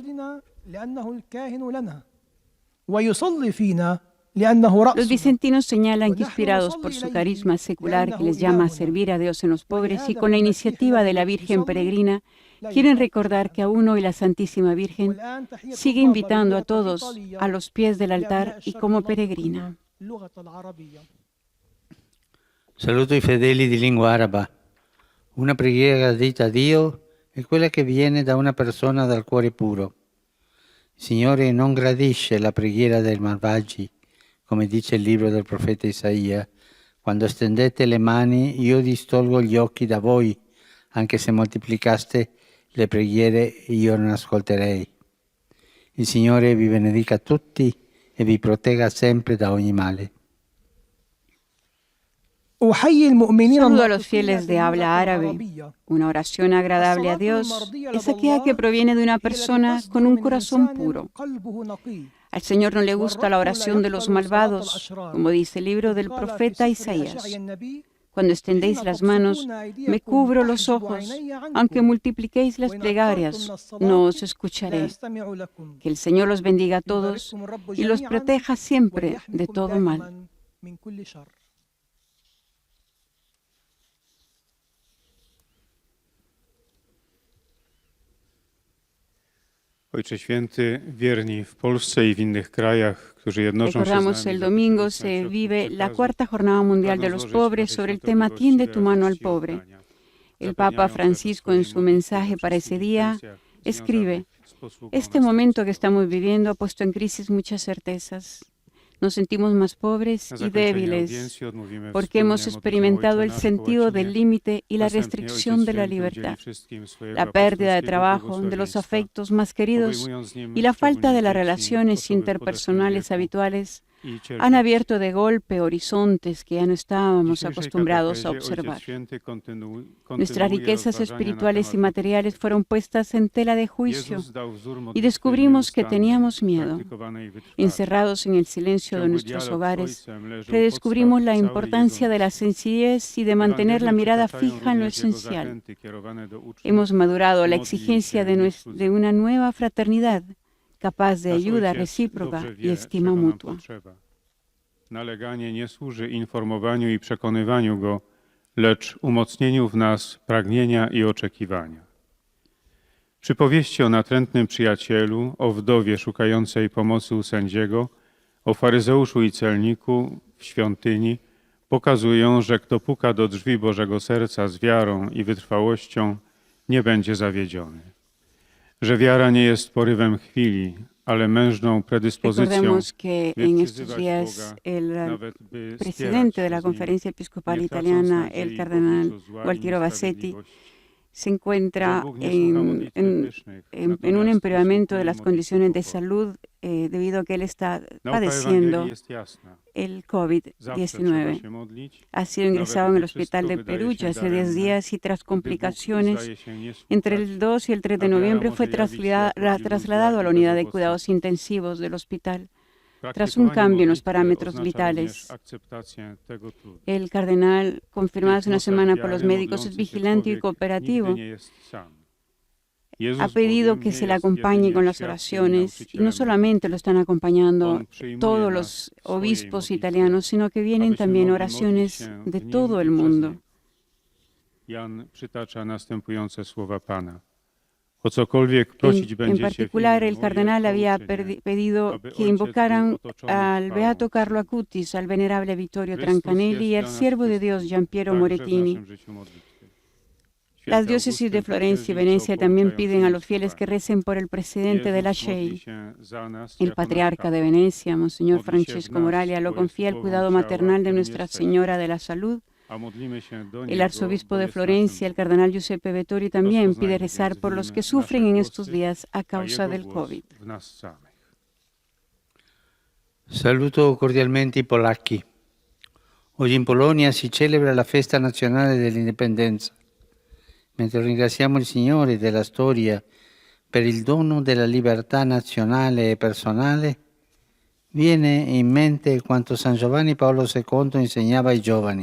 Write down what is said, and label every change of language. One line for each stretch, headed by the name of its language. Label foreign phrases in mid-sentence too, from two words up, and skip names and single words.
Spanish: Los bizantinos señalan que, inspirados por su carisma secular que les llama a servir a Dios en los pobres y con la iniciativa de la Virgen Peregrina, quieren recordar que aún hoy la Santísima Virgen sigue invitando a todos a los pies del altar y como peregrina.
Italian: Saluto i fedeli di lingua araba. Una preghiera gradita a Dio è quella che viene da una persona dal cuore puro. Il Signore non gradisce la preghiera dei malvagi, come dice il libro del profeta Isaia: quando stendete le mani io distolgo gli occhi da voi, anche se moltiplicaste le preghiere io non ascolterei. Il Signore vi benedica tutti e vi protegga sempre da ogni male.
Spanish: Saludo a los fieles de habla árabe. Una oración agradable a Dios es aquella que proviene de una persona con un corazón puro. Al Señor no le gusta la oración de los malvados, como dice el libro del profeta Isaías. Cuando extendéis las manos, me cubro los ojos. Aunque multipliquéis las plegarias, no os escucharé. Que el Señor los bendiga a todos y los proteja siempre de todo mal.
Polish: Ojcze Święty, wierni w Polsce i w innych krajach, którzy jednoczą się
Spanish: Recordamos
Polish: z nami
Spanish: el
Polish: za
Spanish: domingo
Polish: pośrednictwem
Spanish: se
Polish: środków
Spanish: vive la
Polish: przekazu,
Spanish: cuarta jornada mundial de los
Polish: pragną
Spanish: pobres
Polish: złożyć
Spanish: sobre el
Polish: Tobie
Spanish: tema
Polish: świętej
Spanish: Tiende tu
Polish: gości
Spanish: mano al
Polish: radości i
Spanish: pobre.
Polish: oddania.
Spanish: El Papa
Polish: Zapewniają, że
Spanish: Francisco en su
Polish: swoim
Spanish: mensaje
Polish: modlitwą
Spanish: para ese
Polish: wszystkich
Spanish: día
Polish: intencjach
Spanish: escribe:
Polish: związanych z posługą
Spanish: este
Polish: następcy
Spanish: momento que
Polish: Boga.
Spanish: estamos viviendo ha puesto en crisis muchas certezas. Nos sentimos más pobres
Polish: Na
Spanish: y
Polish: zakończenie
Spanish: débiles
Polish: audiencji odmówimy
Spanish: porque
Polish: wspólnie
Spanish: hemos
Polish: modlitwę
Spanish: experimentado
Polish: Ojcze
Spanish: el
Polish: nasz po
Spanish: sentido
Polish: łacinie.
Spanish: del límite y la
Polish: Następnie
Spanish: restricción
Polish: Ojciec
Spanish: de la
Polish: Święty udzieli
Spanish: libertad,
Polish: wszystkim swojego
Spanish: la pérdida de
Polish: apostolskiego
Spanish: trabajo, de los
Polish: błogosławieństwa,
Spanish: afectos más queridos
Polish: obejmując z nim
Spanish: y la falta de
Polish: szczególnie
Spanish: las
Polish: dzieci,
Spanish: relaciones
Polish: osoby w
Spanish: interpersonales
Polish: podeszłym wieku
Spanish: habituales
Polish: i
Spanish: han
Polish: cierpiące.
Spanish: abierto de golpe horizontes que ya no
Polish: W
Spanish: estábamos
Polish: dzisiejszej
Spanish: acostumbrados a
Polish: katechezie
Spanish: observar.
Polish: Ojciec Święty
Spanish: Nuestras
Polish: kontynuuje
Spanish: riquezas
Polish: rozważania na
Spanish: espirituales y
Polish: temat
Spanish: materiales fueron puestas en tela de juicio
Polish: Jezus dał wzór
Spanish: y
Polish: modlitwy
Spanish: descubrimos que
Polish: nieustannej,
Spanish: teníamos miedo.
Polish: praktykowanej wytrwale.
Spanish: Encerrados en el silencio de
Polish: Ciągły
Spanish: nuestros
Polish: dialog z
Spanish: hogares,
Polish: Ojcem leży u
Spanish: redescubrimos
Polish: podstaw
Spanish: la
Polish: całej
Spanish: importancia
Polish: Jego
Spanish: de la sencillez y de mantener la
Polish: Ewangelie
Spanish: mirada
Polish: przytaczają
Spanish: fija en lo
Polish: również Jego
Spanish: esencial.
Polish: zachęty kierowane do uczniów.
Spanish: Hemos madurado la
Polish: Modlij
Spanish: exigencia
Polish: się,
Spanish: de,
Polish: niech słudzy.
Spanish: de una nueva fraternidad, capaz de
Polish: Nasz
Spanish: ayuda
Polish: Ojciec
Spanish: recíproca
Polish: dobrze
Spanish: y
Polish: wie,
Spanish: estima
Polish: czego nam
Spanish: mutua.
Polish: potrzeba. Naleganie nie służy informowaniu i przekonywaniu Go, lecz umocnieniu w nas pragnienia i oczekiwania. Przypowieści o natrętnym przyjacielu, o wdowie szukającej pomocy u sędziego, o faryzeuszu i celniku w świątyni pokazują, że kto puka do drzwi Bożego serca z wiarą i wytrwałością, nie będzie zawiedziony. Że wiara nie jest porywem chwili, ale mężną predyspozycją,
Spanish: Recordemos que
Polish: by
Spanish: en estos
Polish: przyzywać
Spanish: días
Polish: Boga,
Spanish: el
Polish: nawet by
Spanish: presidente de
Polish: spierać
Spanish: la
Polish: się z Nim,
Spanish: Conferencia Episcopal
Polish: nie tracąc
Spanish: Italiana,
Polish: nadziei
Spanish: el
Polish: w
Spanish: cardenal
Polish: obliczu zła i
Spanish: Gualtiero Bassetti,
Polish: niesprawiedliwości.
Spanish: se encuentra
Polish: Bóg nie słucha modlitwy pysznych,
Spanish: en un
Polish: natomiast
Spanish: empeoramiento de
Polish: usłuchuje
Spanish: las
Polish: modlitwy
Spanish: condiciones de
Polish: pokornej.
Spanish: salud debido a que él está
Polish: Nauka
Spanish: padeciendo
Polish: Ewangelii jest jasna.
Spanish: el
Polish: Zawsze trzeba
Spanish: COVID-19.
Polish: się modlić,
Spanish: Ha sido ingresado en
Polish: nawet
Spanish: el
Polish: gdy
Spanish: hospital de
Polish: wszystko wydaje
Spanish: Perugia
Polish: się
Spanish: hace 10
Polish: daremne,
Spanish: días y tras
Polish: gdy Bóg
Spanish: complicaciones,
Polish: zdaje się nie
Spanish: entre
Polish: słuchać,
Spanish: el 2 y el 3 de
Polish: a wiara
Spanish: noviembre
Polish: może
Spanish: fue
Polish: jawić się jako
Spanish: trasladado a la
Polish: iluzja i
Spanish: unidad de
Polish: bezowocność.
Spanish: cuidados intensivos del hospital. Tras un
Polish: Praktykowanie
Spanish: cambio en los
Polish: modlitwy
Spanish: parámetros
Polish: oznacza
Spanish: vitales,
Polish: również akceptację tego trudu.
Spanish: el cardenal, confirmado hace una
Polish: W nosach
Spanish: semana por los
Polish: wiary
Spanish: médicos, es
Polish: modlący się
Spanish: vigilante y
Polish: człowiek
Spanish: cooperativo.
Polish: nigdy nie jest sam. Jezus
Spanish: Ha pedido
Polish: bowiem
Spanish: que
Polish: nie
Spanish: se le
Polish: jest
Spanish: acompañe
Polish: jedynie
Spanish: con las
Polish: świadkiem i
Spanish: oraciones y no
Polish: nauczycielem
Spanish: solamente lo están acompañando
Polish: On przyjmuje
Spanish: todos
Polish: nas
Spanish: los
Polish: w swojej
Spanish: obispos
Polish: modlitwie,
Spanish: italianos, sino que vienen
Polish: abyśmy
Spanish: también
Polish: mogli
Spanish: oraciones
Polish: modlić się
Spanish: de
Polish: w nim
Spanish: todo
Polish: i
Spanish: el
Polish: przez
Spanish: mundo.
Polish: niego. Jan przytacza następujące słowa Pana. O cokolwiek prosić
Spanish: En
Polish: będziecie
Spanish: particular,
Polish: w imię
Spanish: el
Polish: moje,
Spanish: cardenal
Polish: to
Spanish: había
Polish: uczynię,
Spanish: pedido
Polish: aby
Spanish: que
Polish: Ojciec był
Spanish: invocaran
Polish: otoczony
Spanish: al
Polish: chwałą
Spanish: beato Carlo
Polish: Syna.
Spanish: Acutis, al venerable Vittorio
Polish: Chrystus
Spanish: Trancanelli y
Polish: jest
Spanish: al
Polish: dla nas
Spanish: siervo de Dios
Polish: wszystkim,
Spanish: Giampiero
Polish: także w
Spanish: Morettini.
Polish: naszym życiu modlitwy. Święty
Spanish: Las diócesis de
Polish: Augustyn
Spanish: Florencia y
Polish: potwierdzi,
Spanish: Venecia
Polish: co
Spanish: también
Polish: pouczającymi
Spanish: piden a los fieles que
Polish: słowami.
Spanish: recen por el presidente de la
Polish: Jezus modli
Spanish: SHEI.
Polish: się za nas
Spanish: El
Polish: jako nasz
Spanish: patriarca de
Polish: kapłan.
Spanish: Venecia, Monseñor
Polish: Modli się w
Spanish: Francesco
Polish: nas,
Spanish: Moralia, lo
Polish: bo jest
Spanish: confía el
Polish: głową
Spanish: cuidado
Polish: ciała,
Spanish: maternal de
Polish: którym
Spanish: Nuestra
Polish: jesteśmy.
Spanish: Señora de la Salud.
Polish: A modlimy się do
Spanish: El
Polish: Niego,
Spanish: arzobispo
Polish: bo
Spanish: de
Polish: jest
Spanish: Florencia, el
Polish: naszym
Spanish: cardenal Giuseppe Vettori, también
Polish: Rozpoznajmy
Spanish: pide
Polish: więc
Spanish: rezar
Polish: w
Spanish: por
Polish: nim
Spanish: los que
Polish: nasze
Spanish: sufren en
Polish: głosy,
Spanish: estos días a
Polish: a
Spanish: causa
Polish: Jego
Spanish: del
Polish: głos
Spanish: COVID.
Polish: w nas samych.
Italian: Saluto cordialmente i polacchi. Oggi in Polonia si celebra la festa nazionale dell'indipendenza. Mentre ringraziamo il Signore della storia per il dono della libertà nazionale e personale, viene in mente quanto San Giovanni Paolo II insegnava ai giovani.